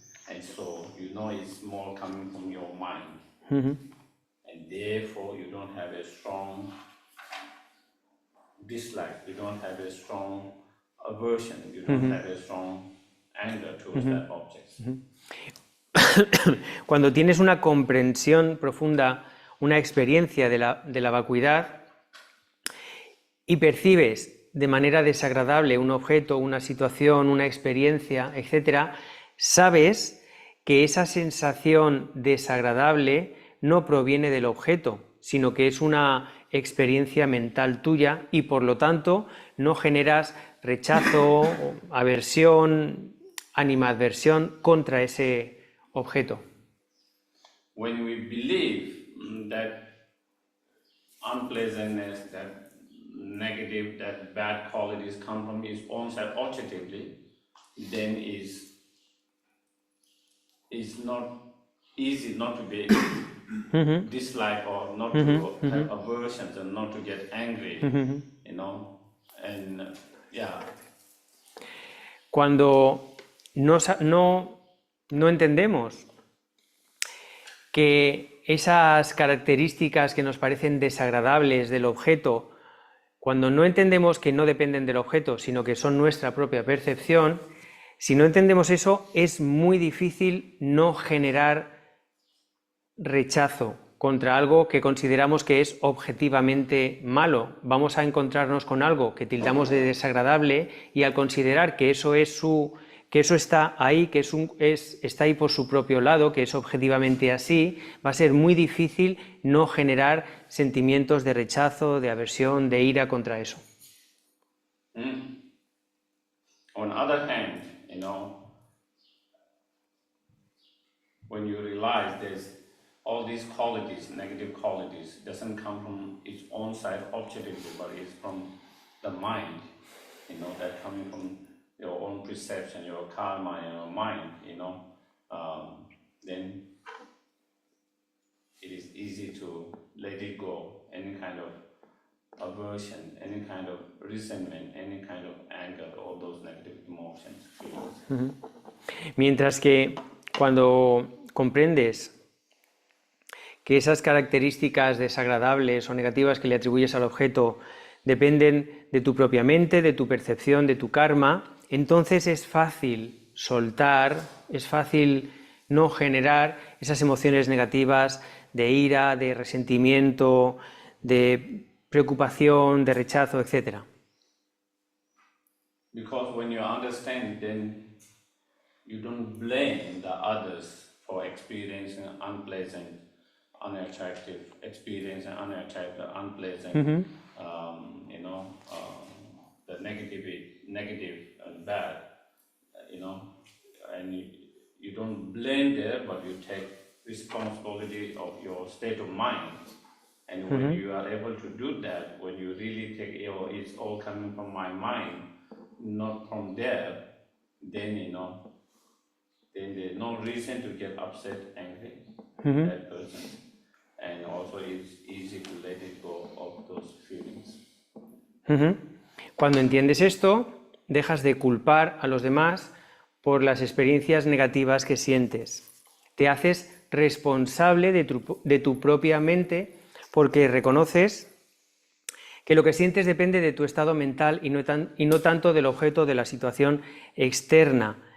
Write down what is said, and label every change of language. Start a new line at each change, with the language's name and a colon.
English: And so it's more coming from your mind. And therefore you don't have a strong dislike, you don't have a strong aversion, you don't have a strong anger towards that object.
Spanish: Cuando tienes una comprensión profunda, una experiencia de la vacuidad y percibes de manera desagradable un objeto, una situación, una experiencia, etc., sabes que esa sensación desagradable no proviene del objeto, sino que es una experiencia mental tuya y por lo tanto no generas rechazo, aversión animadversión contra ese objeto.
English: When we believe that unpleasantness, that negative, that bad qualities come from his own side objectively, then is not easy not to be dislike or not to have aversions and not to get angry, you know, and yeah.
Spanish: Cuando no entendemos que esas características que nos parecen desagradables del objeto, cuando no entendemos que no dependen del objeto, sino que son nuestra propia percepción, si no entendemos eso, es muy difícil no generar rechazo contra algo que consideramos que es objetivamente malo. Vamos a encontrarnos con algo que tildamos de desagradable y al considerar que eso está ahí, que está ahí por su propio lado, que es objetivamente así, va a ser muy difícil no generar sentimientos de rechazo, de aversión, de ira contra eso.
English: On the other hand, you know, when you realize there's all these qualities, negative qualities, doesn't come from its own side objectively, but it's from the mind, you know, that coming from your own perception, your karma, your mind, you know, then it is easy to let it go, any kind of aversion, any kind of resentment, any kind of anger, all those negative emotions, feelings.
Spanish: Mientras que cuando comprendes que esas características desagradables o negativas que le atribuyes al objeto dependen de tu propia mente, de tu percepción, de tu karma, entonces es fácil soltar, es fácil no generar esas emociones negativas de ira, de resentimiento, de preocupación, de rechazo, etc.
English: Because when you understand, then you don't blame the others for experiencing unpleasant, unattractive experience and unattractive, unpleasant, you know, the negative and bad, you know, and you don't blame there, but you take responsibility of your state of mind. And when you are able to do that, when you really take, it's all coming from my mind, not from there, then, you know, then there's no reason to get upset, angry with that person. And also it's easy to let it go of those feelings.
Spanish: Cuando entiendes esto, dejas de culpar a los demás por las experiencias negativas que sientes. Te haces responsable de tu propia mente porque reconoces que lo que sientes depende de tu estado mental y no tanto del objeto de la situación externa.